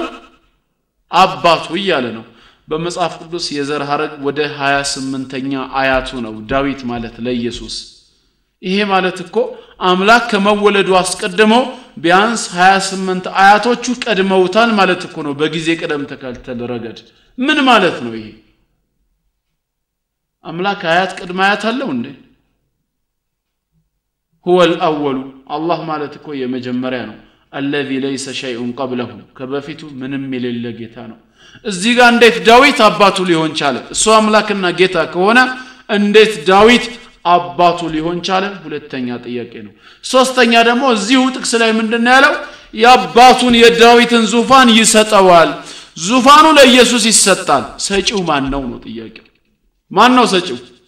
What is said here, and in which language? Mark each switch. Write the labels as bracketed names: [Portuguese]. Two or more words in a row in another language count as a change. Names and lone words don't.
[Amharic] አባቱ እያለ ነው። በመጽሐፍ ቅዱስ የዘር ሐረግ ወደ 28ኛ አያቱ ነው ዳዊት ማለት ለኢየሱስ። ይሄ ማለት እኮ አምላክ ከመወለዱ አስቀድሞ ቢያንስ 28 አያቶቹ ቀድመውታል ማለት እኮ ነው በጊዜ ቀደም ተከተል ረገድ። ምን ማለት ነው ይሄ? አምላክ አያት ቀድመ አያት አለው እንዴ? [Arabic] هو الأول الله [Amharic] ማለት እኮ የመጀመሪያ ነው። [Arabic] الذي ليس شيء قبله [Amharic] ከበፊቱ ምንም የሌለ ጌታ ነው። እዚህ ጋር እንዴት ዳዊት አባቱ ሊሆን ቻለ? እሱ አምላክና ጌታ ከሆነ እንዴት ዳዊት አባቱ ሊሆን ቻለ? ሁለተኛ ጥያቄ ነው። ሶስተኛ ደግሞ እዚሁ ጥቅስ ላይ ምንድነው ያለው? የአባቱን የዳዊትን ዙፋን ይሰጠዋል። ዙፋኑ ለኢየሱስ ይሰጣል። ሰጪው ማን ነው ነው ጥያቄው። ማን ነው ሰጪው?